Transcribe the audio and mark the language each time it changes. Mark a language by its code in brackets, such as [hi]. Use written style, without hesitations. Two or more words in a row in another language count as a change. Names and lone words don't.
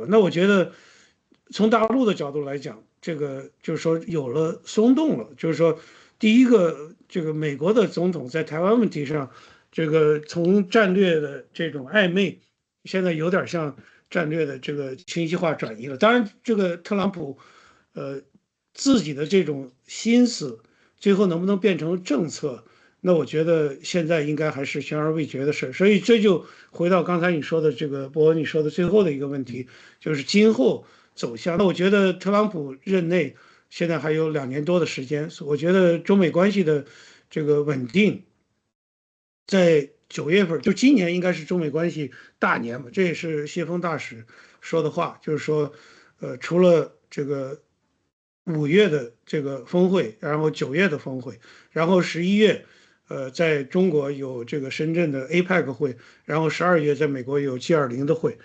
[zh] 那我覺得從大陸的角度來講，這個就是說有了鬆動了，就是說第一個，這個美國的總統在台灣問題上，這個從戰略的這種曖昧，現在有點像戰略的這個清晰化轉移了。當然，這個特朗普自己的這種心思，最後能不能变成政策，那我覺得现在应该还是悬而未决的事。所以这就回到刚才你说的这个博文你说的最后的一个问题，就是今后走向。那我觉得特朗普任内现在还有2年多的时间，我觉得中美关系的这个稳定，在9月份，就今年应该是中美关系大年嘛，这也是谢峰大使说的话，就是说，除了这个5月的这个峰会，然后9月的峰会，然后11月，在中国有这个深圳的 APEC 会，然后12月在美国有 G20的会。